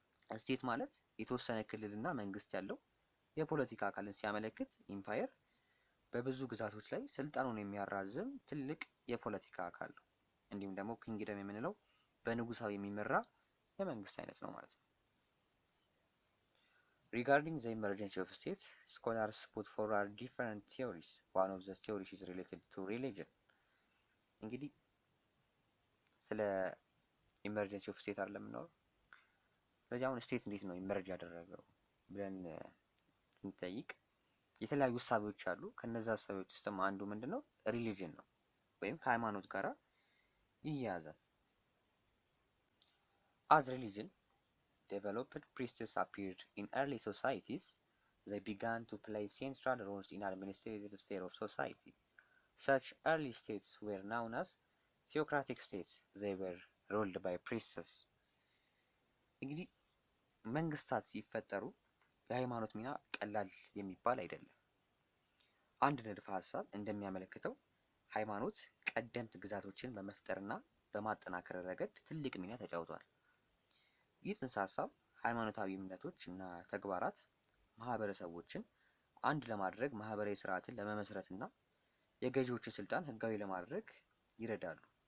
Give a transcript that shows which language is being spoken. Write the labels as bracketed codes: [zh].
[am] ስቴት ማለት የተወሰነ ክልልና መንግስት ያለው የፖለቲካ አካልን ሲያመለክት፣ ኢምፓየር በብዙ ግዛቶች ላይ ስልጣኑን የሚያራዝም ትልቅ የፖለቲካ አካል ነው። እንዲሁም ደግሞ ኪንግደም የምንለው በንጉሳዊ የሚመራ የመንግስት አይነት ነው ማለት ነው። [en] Regarding the emergence of state, scholars put forward different theories. One of the theories is related to religion. [am] እንግዲህ ስለ [en] ኢመርጀንሲ ኦፍ ስቴት [am] አይደለም የምናወራው። ስለዚህ አሁን ስቴት እንዴት ነው ኢመርጅ ያደረገው ብለን ስንጠይቅ የተለያዩ ሀሳቦች አሉ። ከነዛ ሀሳቦች ውስጥም አንዱ ምንድነው? ሪሊጅን ነው ወይም ከሃይማኖት ጋር ይያያዛል። [en] As religion developed, priests appeared in early societies. They began to play central roles in administrative sphere of society. Such early states were known as theocratic states. They were ruled by priests. [am] እንግዲህ መንግስታት ሲፈጠሩ የሃይማኖት ሚና ቀላል የሚባል አይደለም። አንድ ንድፈ ሀሳብ እንደሚያመለክተው ሃይማኖት ቀደምት ግዛቶችን በመፍጠርና በማጠናከር ረገድ ትልቅ ሚና ተጫውቷል። ይህ ጽንሰ ሀሳብ ሃይማኖታዊ እምነቶች እና ተግባራት ማህበረሰቦችን አንድ ለማድረግ፣ ማህበራዊ ስርዓትን ለመመስረት እና የገዢዎችን ስልጣን ህጋዊ ለማድረግ ይረዳሉ።